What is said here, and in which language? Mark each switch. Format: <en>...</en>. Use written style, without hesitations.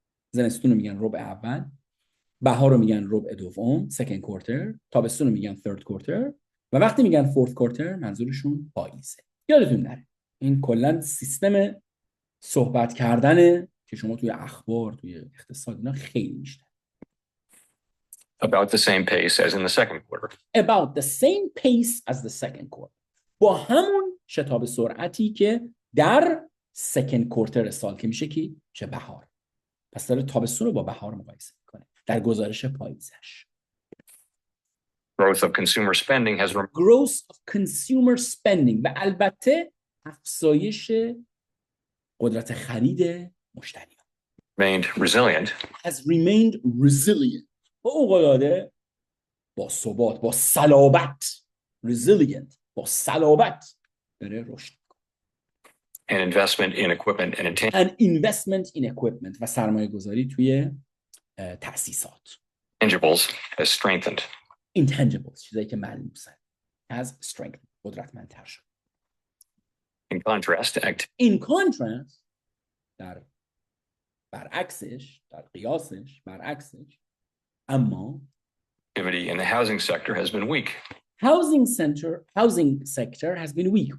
<fa>زمستون رو میگن ربع اول. بهار رو میگن ربع دوم، سکند کوارتر. تابستون رو میگن ثرد کوارتر. و وقتی میگن فورث کوارتر منظورشون پاییزه. یادتون نره این کلا سیستم صحبت کردنه که شما توی اخبار، توی اقتصاد اینا خیلی میشنوید.</fa> <en>About the same pace as in the second quarter. About the same pace as the second quarter.</en> <fa>با همون شتاب سرعتی که در سکند کوارتر سال که میشه کی؟ چه بهار. پس داره تابستون رو با بهار مقایسه میکنه در گزارش پاییزش.</fa> <en>Growth of consumer spending has Growth of consumer spending</en> <fa>و البته افزایش قدرت خرید مشتری</fa> <en>remained resilient. has remained resilient.</en> <fa>فوق‌العاده با ثبات، با صلابت. resilient، با صلابت داره رشد.</fa> <en>And investment in equipment and investment in equipment</en> <fa>و سرمایه گذاری توی تأسیسات.</fa> <en>intangibles has strengthened.</en> <fa>Intangibles، چیزایی که ملموسن.</fa> <en>has strengthened،</en> <fa>قدرتمندتر شد.</fa> <en>In contrast, In contrast،</en> <fa>در برعکسش، در قیاسش، برعکسش، اما</fa> <en>activity in the housing sector has been weak. Housing sector has been weak.</en>